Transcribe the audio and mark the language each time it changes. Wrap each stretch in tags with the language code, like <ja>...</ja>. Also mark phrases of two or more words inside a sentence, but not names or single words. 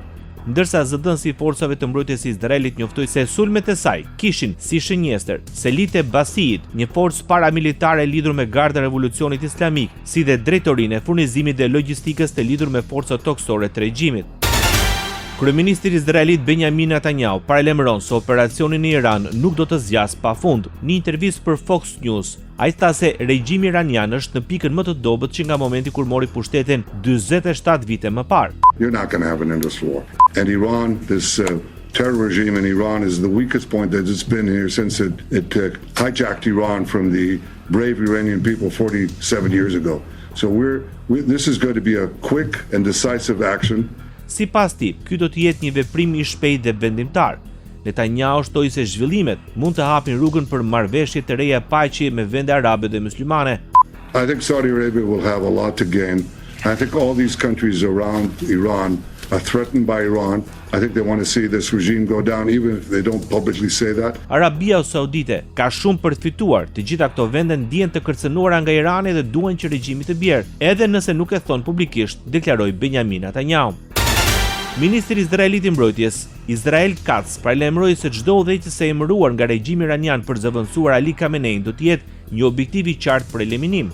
<sq>Ndërsa zëdhënësi i forcave të mbrojtjes së Izraelit njoftoi se sulmet e saj kishin si shënjestër Selit e Basit, një forcë paramilitare lidhur me Gardën e Revolucionit Islamik, si dhe drejtorinë e furnizimit dhe logjistikës të lidhur me forcat toksore të regjimit. Kryeministri izraelit Benjamin Netanyahu paralajmëron se operacioni në Iran nuk do të zgjasë pafund. Në intervistë për Fox News, ai tha se regjimi iranian është në pikën më të dobët që nga momenti kur mori pushtetin 47 vite më parë.</sq> <en>You're not going to have an endless war. And Iran, this terror regime in Iran is the weakest point that it's been here since it hijacked Iran from the brave Iranian people 47 years ago. So this is going to be a quick and decisive action.</en> <sq>Sipas tij, ky do të jetë një veprim i shpejtë dhe vendimtar. Netanyahu shtoi se zhvillimet mund të hapin rrugën për marrëveshje të reja paqe me vende arabe dhe muslimane.</sq> <en>I think Saudi Arabia will have a lot to gain. I think all these countries around Iran are threatened by Iran. I think they want to see this regime go down even if they don't publicly say that.</en> <sq>Arabia Saudite ka shumë për të fituar. Të gjitha këto vende ndihen të kërcënuara nga Irani dhe duan që regjimi të bjerë, edhe nëse nuk e thon publikisht, deklaroi Benjamin Netanyahu. Ministri izraelit i mbrojtjes, Israel Katz, paralajmëroi se çdo udhëheqës e emëruar nga regjimi iranian për zëvendësuar Ali Khamenei do të jetë një objektiv i qartë për eliminim.</sq>